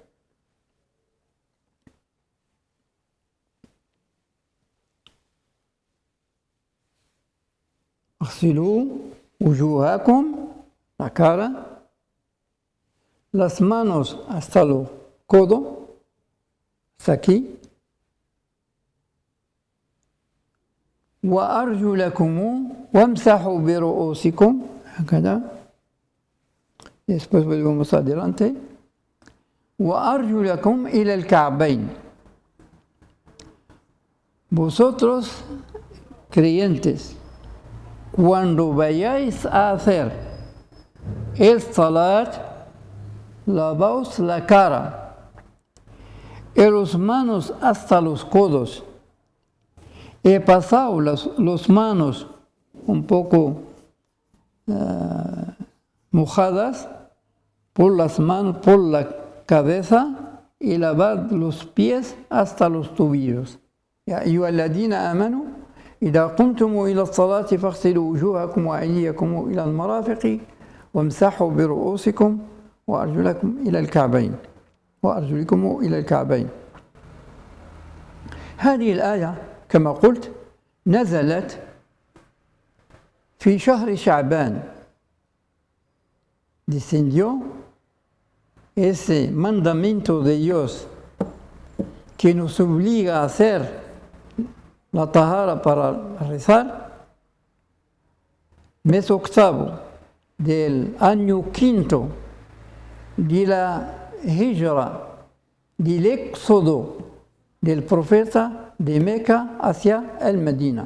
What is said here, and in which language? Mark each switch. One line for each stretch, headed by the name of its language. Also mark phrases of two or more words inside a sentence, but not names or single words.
Arabic: اغسلوا وجوهكم,
Spanish: la cara, las manos hasta los codos, hasta aquí,
Arabic: وأرجلكم وامسحوا برؤوسكم, هكذا.
Spanish: Después volvemos adelante.
Arabic: وأرجلكم إلى الكعبين.
Spanish: Vosotros, creyentes, cuando vayáis a hacer el salat, lavaos la cara y las manos hasta los codos. He pasado las manos un poco mojadas por las manos, por la cabeza, y lavar los pies hasta los tobillos.
Arabic: يا أيها الذين آمنوا إذا قمتم إلى الصلاة فاغسلوا وجوهكم وأيديكم إلى المرافق وامسحوا برؤوسكم وأرجلكم إلى الكعبين. هذه الآية كما قلت نزلت في شهر شعبان descendió
Spanish: ese mandamiento de Dios que nos obliga a hacer la tahara para rezar, mes octavo del año quinto de la Hijra, del éxodo del profeta de Meca hacia el Medina.